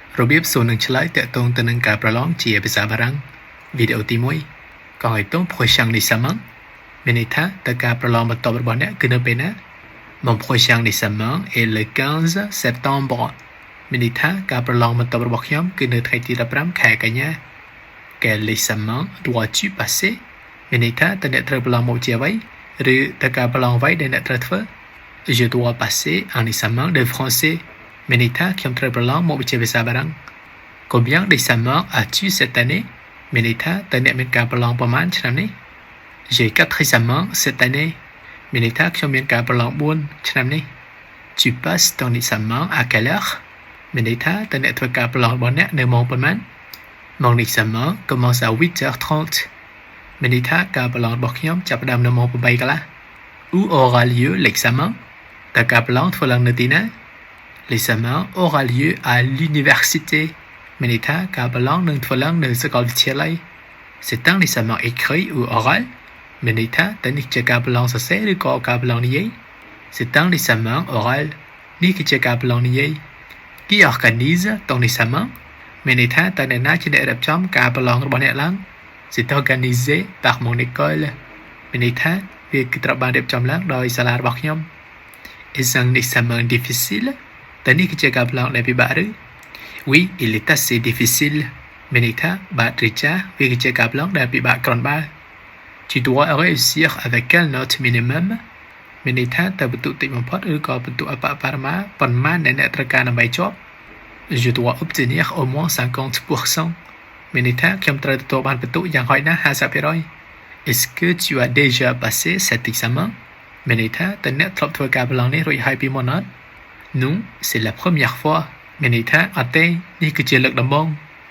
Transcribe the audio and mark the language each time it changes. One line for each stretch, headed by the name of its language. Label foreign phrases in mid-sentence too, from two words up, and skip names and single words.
Khmer: របៀបសួរនឹងឆ្លើយតាក់ទងទៅនឹងការប្រឡងជាភាសាបារាំងវីដេអូទី1
French: Correctons prochain examen
Khmer: មានន័យ ថាតើការប្រឡងបន្ទាប់របស់អ្នកគឺនៅពេលណា
French: Mon prochain examen est le 15 septembre
Khmer: មានន័យថាការប្រឡងបន្ទាប់របស់ខ្ញុំគឺនៅថ្ងៃទី15ខែកញ្ញា
French: Quel examen dois-tu passer
Khmer: មានន័យថាតើអ្នកត្រូវប្រឡងមុខជាអ្វីឬតើការប្រឡងអ្វីដែលអ្នកត្រូវធ្វើ
French: Je dois passer un examen de français
Khmer: មានន័យថាខ្ញុំត្រូវប្រឡងមុខវិជ្ជាភាសាបារាំង
French: Combien d'examens as-tu cette année
Khmer: មានន័យថាតើអ្នកមានការប្រឡងប្រមាណឆ្នាំនេះ
French: J'ai 4 examens cette année
Khmer: មានន័យថាខ្ញុំមានការប្រឡង4ឆ្នាំនេះ
French: Tu passes ton examen à quelle heure
Khmer: មានន័យថាតើអ្នកធ្វើការប្រឡងរបស់អ្នកនៅម៉ោងប៉ុន្មាន
French: Mon examen commence à 8h30
Khmer: មានន័យថាការប្រឡងរបស់ខ្ញុំចាប់ផ្ដើមនៅម៉ោ ង8កន្លះ
French: Où aura lieu l'examen
Khmer: តើការប្រឡងធ្វើឡើងនៅទីណា
French: L'examen aura lieu à l'université
Khmer: មានន័យថាការប្រឡងនឹងធ្វើឡើងនៅសាកលវិទ្យាល័យ
French: C'est un examen écrit ou oral
Khmer: មានន័យថាតើនេះជាការប្រឡងសរសេរឬក៏ការ ប្រឡងនិយាយ
French: C'est un examen oral
Khmer: នេះគឺជាការប្រឡងនិយាយ
French: Qui organise ton examen
Khmer: មានន័យថាតើអ្នកណាជាអ្នករៀបចំការប្រឡងរបស់អ្នកឡើង
French: C'est organisé par mon école
Khmer: មានន័យ ថាវាគឺត្រូវបានរៀបចំឡើងដោយសាលារបស់ខ្ញុំ
French: Est un examen difficile
Khmer: តើនេះគឺជាការប្រឡងដែលពិបាកឬ
French: Oui il est assez difficile
Khmer: មានន័យថាបាទឬចាស់វាគឺជាការប្រឡងដែលពិបាកគ្រាន់បើ
French: Tu dois réussir avec quelle note minimum
Khmer: មានន័យថាតើបន្ទុកតិចបំផុតឬក៏បន្ទុកអបបរមាប៉ុន្មានដែលអ្នកត្រូវការដើម្បីជាប់
French: Je dois obtenir au moins
Khmer: 50% មានន័យថាខ្ញុំត្រូវទទួលបានបន្ទុកយ៉ាងហោចណាស់ 50%
French: Est-ce que tu as déjà passé cet examen
Khmer: មានន័យថាតើអ្នកធ្លាប់ធ្វើការប្រឡងនេះរួចហើយពីមុនអត់
French: Non c'est la première fois
Khmer: មានន័យថាអត់ទេនេះគឺជាលើកដំបូង